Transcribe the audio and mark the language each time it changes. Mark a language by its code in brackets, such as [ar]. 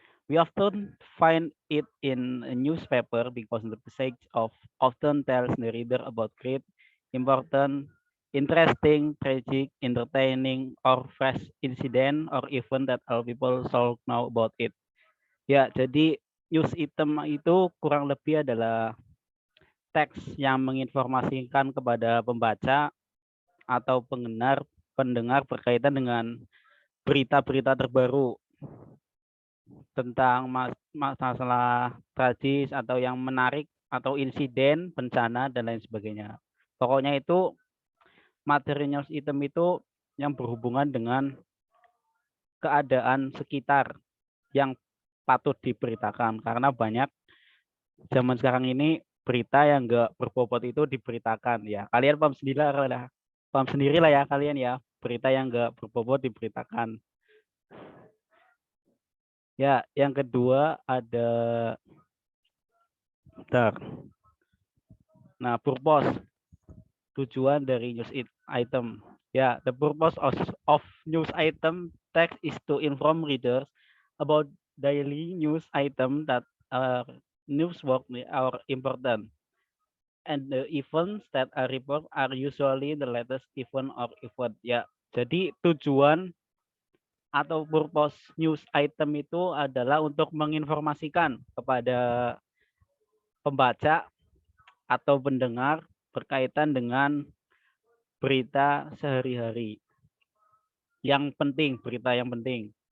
[en] We often find it in a newspaper because the passage often tells the reader about great, important, interesting, tragic, entertaining, or fresh incident or event that all people should know about it. [id] Ya, jadi news item itu kurang lebih adalah teks yang menginformasikan kepada pembaca atau pendengar berkaitan dengan berita-berita terbaru tentang masalah tragis atau yang menarik atau insiden, bencana, dan lain sebagainya. Pokoknya itu materi news item itu yang berhubungan dengan keadaan sekitar yang patut diberitakan. Karena banyak zaman sekarang ini berita yang enggak berbobot itu diberitakan ya. Kalian paham sendiri lah ya kalian ya, berita yang enggak berbobot diberitakan. Ya, yang kedua ada bentar. Nah, purpose, tujuan dari news item. [en] Ya, the purpose of news item text is to inform readers about daily news item that are newsworthy or important. And the events that are report are usually the latest event or event. [id] Ya, jadi tujuan atau purpose news item itu adalah untuk menginformasikan kepada pembaca atau pendengar berkaitan dengan berita sehari-hari yang penting, berita yang penting.